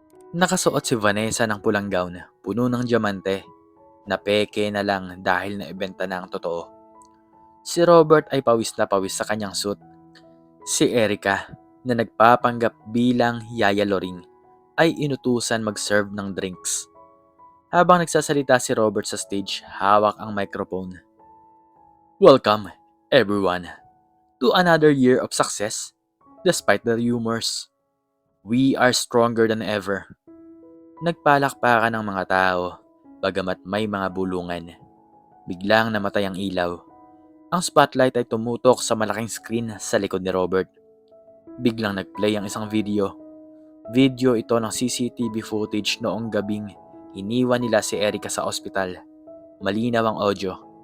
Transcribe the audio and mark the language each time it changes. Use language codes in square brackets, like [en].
[tl] Nakasuot si Vanessa ng pulang gown, puno ng diamante, na peke na lang dahil naibenta na ang totoo. Si Robert ay pawis na pawis sa kanyang suit. Si Erica, na nagpapanggap bilang Yaya Loring, ay inutusan mag-serve ng drinks. Habang nagsasalita si Robert sa stage, hawak ang microphone. [en] Welcome, everyone, to another year of success. Despite the rumors, we are stronger than ever. [tl] Nagpalakpakan ng mga tao, bagamat may mga bulungan. Biglang namatay ang ilaw. Ang spotlight ay tumutok sa malaking screen sa likod ni Robert. Biglang nagplay ang isang video. Video ito ng CCTV footage noong gabing iniwan nila si Erica sa ospital. Malinaw ang audio.